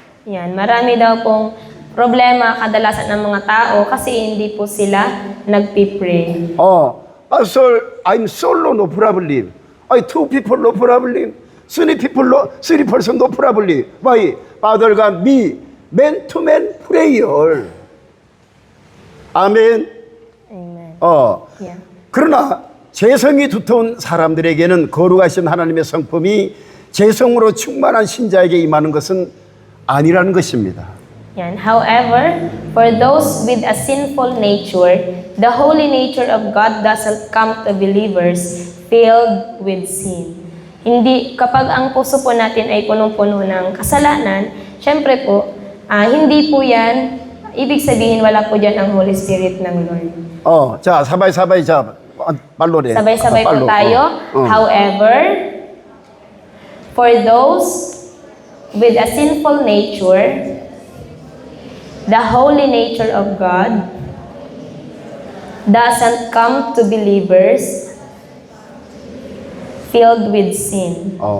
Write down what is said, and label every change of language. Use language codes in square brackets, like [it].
[tl] Yan, marami daw pong problema kadalasan ng mga tao kasi hindi po sila nagpipray. [en] Pastor, I'm solo, no problem. Two people, no problem. Three person, no problem. Why? Father God, me, man-to-man prayer. [ko] 아멘. [en] Amen. Yeah. [ko] 그러나 재성이 두터운 사람들에게는 거룩하신 하나님의 성품이 재성으로 충만한 신자에게 임하는 것은 아니라는 것입니다. [tl] Yan. [en] However, for those with a sinful nature, the holy nature of God doesn't come to believers filled with sin. [tl] Hindi, kapag ang puso po natin ay punong-puno ng kasalanan, syempre po, hindi po yan, ibig sabihin wala po dyan ang Holy Spirit ng Lord. [ko] 자, [tl] sabay-sabay, [ko] 말로래. [tl] Sabay-sabay po tayo. [en] However, for those with a sinful nature, the holy nature of God doesn't come to believers filled with sin.